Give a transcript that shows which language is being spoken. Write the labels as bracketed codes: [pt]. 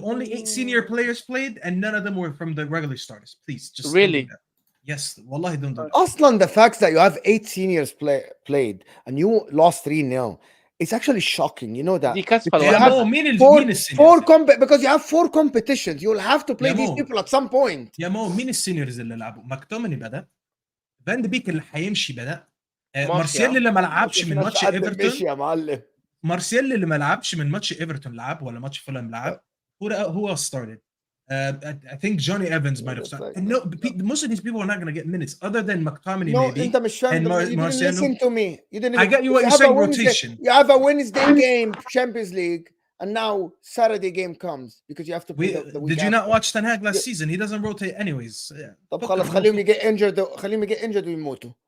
[en] Only 8 senior players played, and none of them were from the regular starters. Please, just really. Yes, wallahi, don't do that. Aslan, the fact that you have 8 seniors played and you lost 3-0, it's actually shocking. You know that. Because you have 4 competitions. You'll have to play these people at some point. [ar] يا مو مين السينيورز اللي لعبوا؟ ماكتوميني بدأ، فان دي بيك اللي هيمشي بدأ، مارسيال اللي ما لعبش من ماتش ايفرتون. مارسيال اللي ما لعبش من ماتش ايفرتون لعب ولا ماتش فولهام لعب. [en] Who else started? I think Johnny Evans might have started. And no, most of these people are not going to get minutes other than McTominay maybe. And you didn't listen to me. You didn't. I get you what you're saying. Rotation. You have a Wednesday game, Champions League, and now Saturday game comes because you have to play the week. Did you not watch Ten Hag last season? He doesn't rotate anyways. [ar] طب خلاص خليهم [en] get injured [ar] ويموتوا.